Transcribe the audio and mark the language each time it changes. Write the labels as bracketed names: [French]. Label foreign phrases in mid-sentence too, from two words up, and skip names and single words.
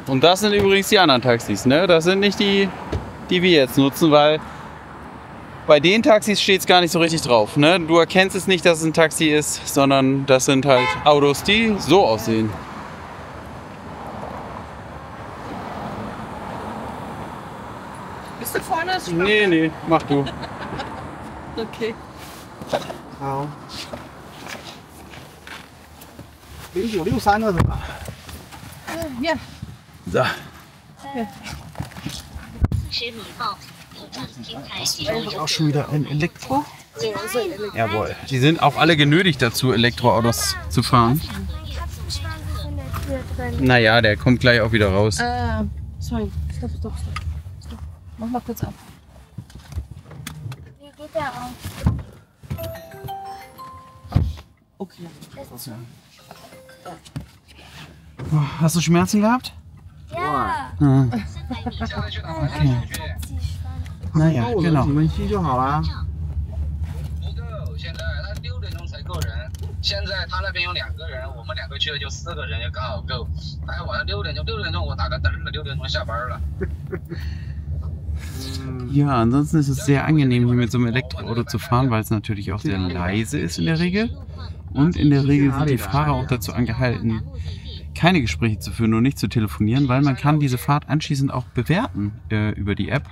[German] Und das sind übrigens die anderen Taxis, ne? Das sind nicht die, die wir jetzt nutzen, weil bei den Taxis steht es gar nicht so richtig drauf, ne? Du erkennst es nicht, dass es ein Taxi ist, sondern das sind halt Autos, die so aussehen. Bist du vorne? Nee, mach du. Okay. [Chinese] 好。0963的是吧？ [German] Ja. So. Auch schon wieder ein Elektro? Jawohl. Die sind auch alle genötigt dazu, Elektroautos zu fahren. Naja, der kommt gleich auch wieder raus. Sorry. Stopp. Mach mal kurz ab. Wie geht der auf? Okay. Hast du Schmerzen gehabt? Ja. Okay. Naja, [Chinese] 那我们 [German] genau. [Chinese] 你们去就好啦。不够，现在他6点钟才够人，现在他那边有2个人，我们2个去了就4个人，也刚好够。哎，晚上6点钟我打个灯了，6点钟下班了。 [German] Ja, ansonsten ist es sehr angenehm, hier mit so einem Elektroauto zu fahren, weil es natürlich auch sehr leise ist in der Regel. Und in der Regel sind die Fahrer auch dazu angehalten, keine Gespräche zu führen und nicht zu telefonieren, weil man kann diese Fahrt anschließend auch bewerten über die App.